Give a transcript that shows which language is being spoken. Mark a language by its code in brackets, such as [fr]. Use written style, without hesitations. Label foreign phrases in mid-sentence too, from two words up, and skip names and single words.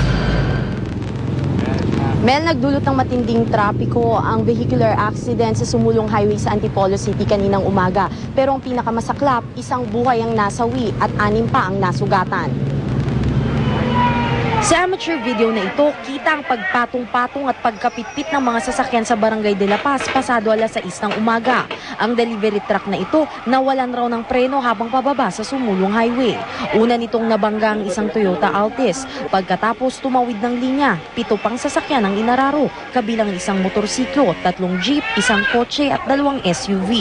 [tl] Mel, nagdulot ng matinding trapiko ang [en] vehicular accident [tl] sa sumulong highway sa Antipolo City kaninang umaga. Pero ang pinakamasaklap, isang buhay ang nasawi at 6 pa ang nasugatan. Sa [en] amateur video [tl] na ito, kita ang pagpatong-patong at pagkapitpit ng mga sasakyan sa Barangay de la Paz pasado alas 6 ng umaga. Ang [en] delivery truck [tl] na ito nawalan raw ng preno habang pababa sa sumulong highway. Una nitong nabangga ang isang Toyota Altis. Pagkatapos tumawid ng linya, 7 pang sasakyan ang inararo, kabilang isang motorsiklo, 3 jeep, isang kotse at 2 SUV.